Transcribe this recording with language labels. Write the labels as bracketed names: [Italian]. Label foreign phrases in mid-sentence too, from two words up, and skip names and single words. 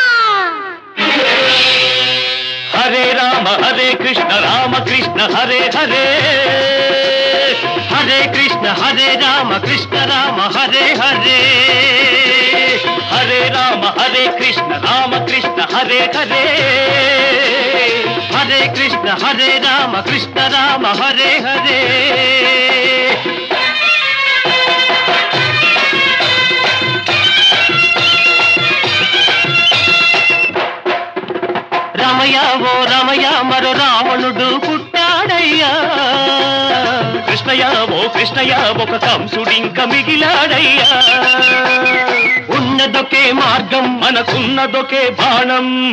[Sanskrit] హరే రామ హరే కృష్ణ రామ కృష్ణ హరే హరే హరే కృష్ణ హరే రామ కృష్ణ రామ హరే హరే హరే రామ హరే కృష్ణ రామ కృష్ణ హరే హరే హరే కృష్ణ హరే రామ కృష్ణ రామ హరే హరే [Telugu] రమయ ఓ రమయ మరో రావణుడు పుట్టాడయ్యా కృష్ణయ్య ఓ కృష్ణయ్య ఒక కంసుడింక మిగిలాడయ్యా ఉన్నదొకే మార్గం మనకున్నదొకే బాణం